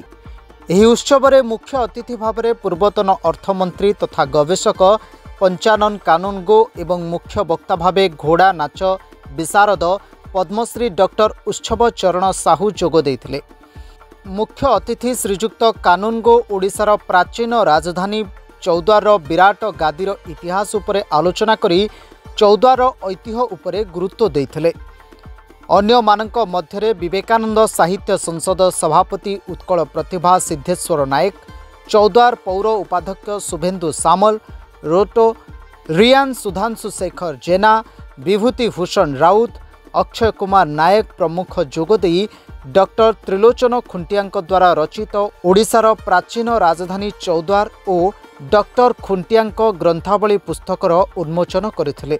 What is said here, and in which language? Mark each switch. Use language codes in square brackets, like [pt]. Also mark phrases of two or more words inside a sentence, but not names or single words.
[or] ଏହି ଉତ୍ସବରେ ମୁଖ୍ୟ ଅତିଥି ଭାବରେ ପୂର୍ବତନ ଅର୍ଥମନ୍ତ୍ରୀ ତଥା ଗବେଷକ ପଞ୍ଚାନନ କାନୁନଗୋ ଏବଂ ମୁଖ୍ୟ ବକ୍ତା ଭାବେ ଘୋଡ଼ା ନାଚ ବିଶାରଦ ପଦ୍ମଶ୍ରୀ ଡକ୍ଟର ଉତ୍ସବ ଚରଣ ସାହୁ ଯୋଗ ଦେଇଥିଲେ। ମୁଖ୍ୟ ଅତିଥି ଶ୍ରୀଯୁକ୍ତ କାନୁନଗୋ ଓଡ଼ିଶାର ପ୍ରାଚୀନ ରାଜଧାନୀ ଚୌଦ୍ୱାରର ବିରାଟ ଗାଦିର ଇତିହାସ ଉପରେ ଆଲୋଚନା କରି ଚୌଦ୍ୱାର ଐତିହ୍ୟ ଉପରେ ଗୁରୁତ୍ୱ ଦେଇଥିଲେ। ଅନ୍ୟ ମାନକ ମଧ୍ୟରେ ବିବେକାନନ୍ଦ ସାହିତ୍ୟ ସଂସଦ ସଭାପତି ଉତ୍କଳ ପ୍ରତିଭା ସିଦ୍ଧେଶ୍ୱର ନାୟକ, ଚୌଦ୍ୱାର ପୌର ଉପାଧ୍ୟକ୍ଷ ଶୁଭେନ୍ଦୁ ସାମଲ, ରୋଟୋ ରିଆନ ସୁଧାଂଶୁ ଶେଖର ଜେନା, ବିଭୂତି ଭୂଷଣ ରାଉତ, ଅକ୍ଷୟ କୁମାର ନାୟକ ପ୍ରମୁଖ ଯୋଗଦେଇ ଡକ୍ଟର ତ୍ରିଲୋଚନ ଖୁଣ୍ଟିଆ ଦ୍ୱାରା ରଚିତ ଓଡ଼ିଶାର ପ୍ରାଚୀନ ରାଜଧାନୀ ଚୌଦ୍ୱାର ଆଉ ଡକ୍ଟର ଖୁଣ୍ଟିଆ ଗ୍ରନ୍ଥାବଳୀ ପୁସ୍ତକର ଉନ୍ମୋଚନ କରଥିଲେ।